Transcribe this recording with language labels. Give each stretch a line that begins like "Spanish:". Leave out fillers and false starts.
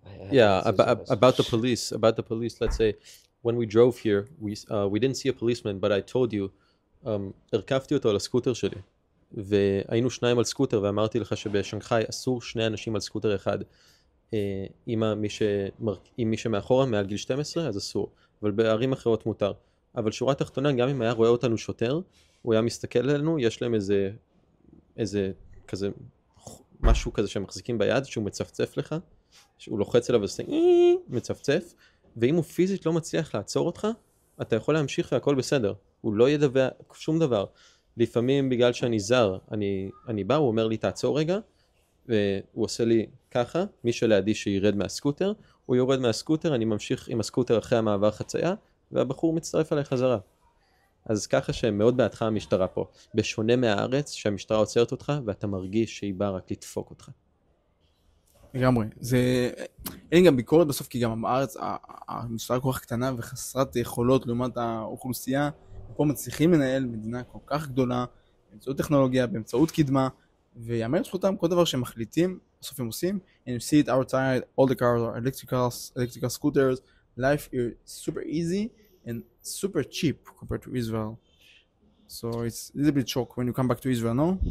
English: Yeah, about the police, let's say, when we drove here, we didn't see a policeman, but I told you,
Hebrew: הרכבתי אותו על הסקוטר שלי, והיינו שניים על סקוטר, ואמרתי לך שבשנגחאי אסור שני אנשים על סקוטר אחד. אם מי שמאחורה מעל גיל 12, אז אסור, אבל בערים אחרות מותר. אבל שורה תחתונה, גם אם היה רואה אותנו שוטר, הוא היה מסתכל עלינו, יש להם איזה כזה, משהו כזה שהם מחזיקים ביד, שהוא מצפצף לך, שהוא לוחץ אליו ועושה מצפצף, ואם הוא פיזית לא מצליח לעצור אותך, אתה יכול להמשיך והכל בסדר. הוא לא ידבר שום דבר. לפעמים בגלל שאני זר, אני בא, הוא אומר לי תעצור רגע, והוא עושה לי ככה, מי שלידי שירד מהסקוטר, הוא יורד מהסקוטר, אני ממשיך עם הסקוטר אחרי המעבר חצייה, והבחור מצטרף עליי חזרה. אז ככה שמאוד בעדך המשטרה פה. בשונה מהארץ, שהמשטרה עוצרת אותך, ואתה מרגיש שהיא באה רק לדפוק אותך. לגמרי. אין גם ביקורת בסוף, כי גם בארץ המשטרה כל כך קטנה וחסרת יכולות לעומת האוכלוסייה. פה מצליחים לנהל מדינה כל כך גדולה, באמצעות טכנולוגיה, באמצעות קדמה, ויאמר זכותם כל דבר שהם מחליטים, בסוף הם עושים.
English: And you see it outside, all the cars are electrical scooters. Life is super easy and super cheap compared to Israel. So it's a little bit shock when you come back to Israel, no?